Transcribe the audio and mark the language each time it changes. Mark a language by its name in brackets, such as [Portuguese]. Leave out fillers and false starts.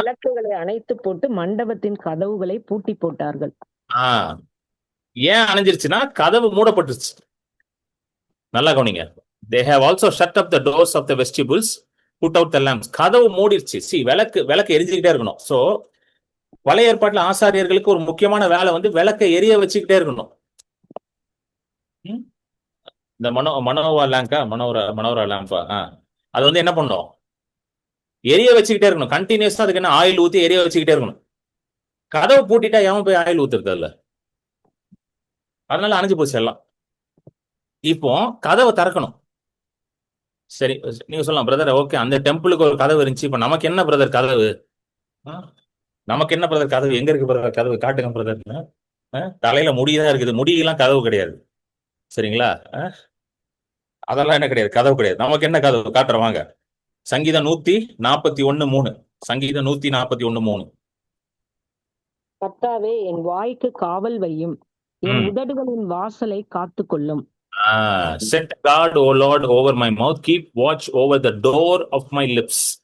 [Tamil] விளக்குகளை அணைத்து போட்டு மண்டபத்தின் கதவுகளை பூட்டி போட்டார்கள். ஏன் அணைஞ்சிருச்சுன்னா கதவு மூடப்பட்டுருச்சு. நல்லா கவனிங்க. [English] they have also shut up the doors of the vestibules, put out the lamps. [Tamil] கதவு மூடிருச்சு. விளக்கு எரிஞ்சுக்கிட்டே இருக்கணும். சோ பழைய ஏற்பாட்டுல ஆசாரியர்களுக்கு ஒரு முக்கியமான வேலை வந்து விளக்கை எரிய வச்சுக்கிட்டே இருக்கணும். இந்த மனோரா லேம்பா அது வந்து என்ன பண்ணும்? எரிய வச்சுக்கிட்டே இருக்கணும். கண்டினியூஸா அதுக்கு என்ன ஆயில் ஊத்தி எரிய வச்சுக்கிட்டே இருக்கணும். கதவை பூட்டிட்டா எவன் போய் ஆயில் ஊத்துறது இல்ல. அதனால அணைஞ்சு போச்சு எல்லாம். இப்போ கதவை திறக்கணும். சரி, நீங்க சொல்லலாம் பிரதர், ஓகே அந்த டெம்பிளுக்கு ஒரு கதவு இருந்துச்சு, இப்ப நமக்கு என்ன பிரதர் கதவு? நமக்கு என்ன பிரதர் கதவு? எங்க இருக்கு பிரதர் கதவு? காட்டுங்க பிரதர். தலையில முடிதான் இருக்குது. முடியெல்லாம் கதவு கிடையாது. சரிங்களா? அதெல்லாம் என்ன கிடையாது, கதவு கிடையாது. நமக்கு என்ன கதவு? காட்டுறோம் வாங்க. சங்கீதம் 141:3. சங்கீதம் 141:3. கர்த்தாவே என் வாய்க்கு காவல் வையும், என் உதடுகளின் வாசலை காத்துக்கொள்ளும். [English] Set guard, O Lord, over my mouth. Keep watch over the door of my lips.